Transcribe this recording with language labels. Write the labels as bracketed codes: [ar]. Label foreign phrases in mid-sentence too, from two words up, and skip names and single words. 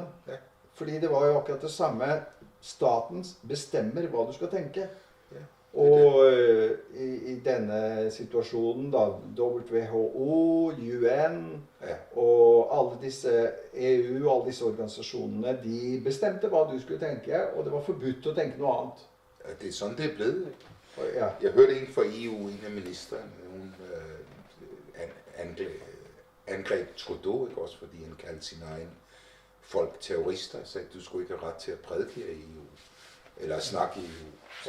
[no] Fordi det var jo akkurat det samme. Staten bestemmer hva du skal tenke. Og i denne situasjonen da, WHO, UN og alle disse EU, alle disse organisasjonene, de bestemte hva du skulle tenke, og det var forbudt å tenke noe annet. [da] Ja, det er sådan, det er blevet. Ja. Jeg hørte en fra EU, en af ministerne, hun angreb Trudeau, ikke også, fordi han kaldte sin egen folk terrorister, så du skulle ikke have ret til at prædike i EU, eller snakke i EU.